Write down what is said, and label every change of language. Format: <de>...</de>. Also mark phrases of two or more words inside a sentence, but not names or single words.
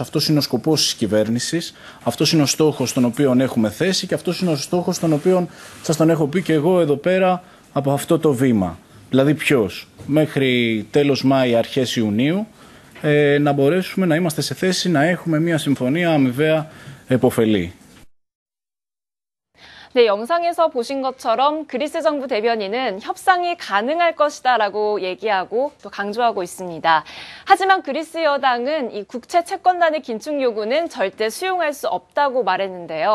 <el>Αυτός είναι ο σκοπός της κυβέρνησης. Αυτός είναι ο στόχος τον οποίο έχουμε θέσει και αυτός είναι ο στόχος τον οποίο σας τον έχω πει και εγώ εδώ πέρα από αυτό το βήμα. Δηλαδή ποιος? Μέχρι τέλος Μάη, αρχές Ιουνίου να μπορέσουμε να είμαστε σε θέση να έχουμε μια συμφωνία αμοιβαία επωφελή.</el> <ko>네, 영상에서 보신 것처럼 그리스 정부 대변인은 협상이 가능할 것이다라고 얘기하고 또 강조하고 있습니다. 하지만 그리스 여당은 이 국채 채권단의 긴축 요구는 절대 수용할 수 없다고 말했는데요.</ko>